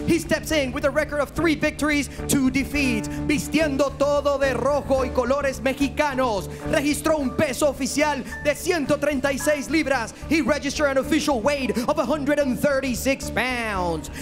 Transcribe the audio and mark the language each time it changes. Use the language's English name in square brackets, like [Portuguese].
[English] He steps in with a record of 3 victories, 2 defeats. [Spanish] Vistiendo todo de rojo y colores mexicanos. Registró un peso oficial de 136 libras. [English] He registered an official weight of 136 pounds.